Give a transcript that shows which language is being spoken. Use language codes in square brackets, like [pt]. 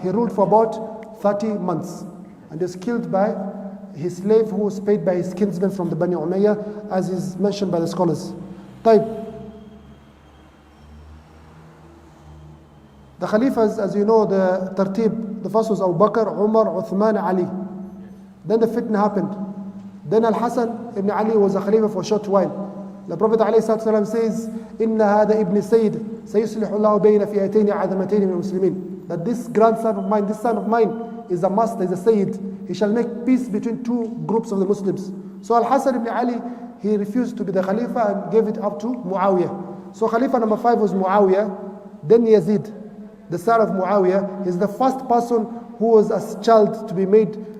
[en] He ruled for about 30 months and was killed by his slave who was paid by his kinsman from the Bani Umayyah, as is mentioned by the scholars. Type. The Khalifas, as you know, the tartib, the first was Abu Bakr, Umar, Uthman, Ali. Then the fitna happened. Then Al-Hasan ibn Ali was a Khalifa for a short while. The Prophet ﷺ says, [ar] إِنَّ هَذَا إِبْنِ سَيِّدٍ سَيُصْلِحُ اللَّهُ بَيْنَ فِئَتَيْنِ عَظَمَتَيْنِ مِنَ الْمُسْلِمِينَ. [en] That this grandson of mine, this son of mine, is a master, is a Sayyid. He shall make peace between two groups of the Muslims. So Al-Hasan ibn Ali, he refused to be the Khalifa and gave it up to Muawiyah. So Khalifa number 5 was Muawiyah. Then Yazid, the son of Muawiyah, is the first person who was a child to be made.